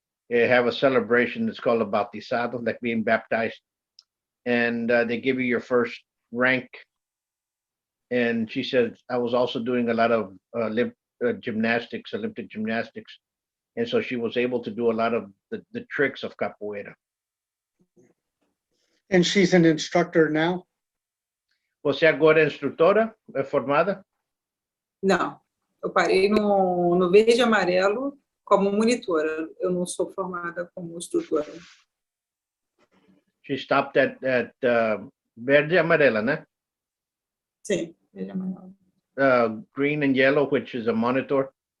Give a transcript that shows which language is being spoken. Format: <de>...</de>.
<en>They have a celebration that's called a batizado, like being baptized, and they give you your first rank. And she said, I was also doing a lot of Olympic gymnastics, and so she was able to do a lot of the tricks of capoeira. And she's an instructor now?</en> <pt>Você agora é instrutora? É formada? Não, eu parei no verde e amarelo como monitora. Eu não sou formada como instrutora.</pt> <en>She stopped at</en> <pt>verde e amarela, né? Sim, verde e amarelo.</pt> <en>Green and yellow, which is a monitor.</en>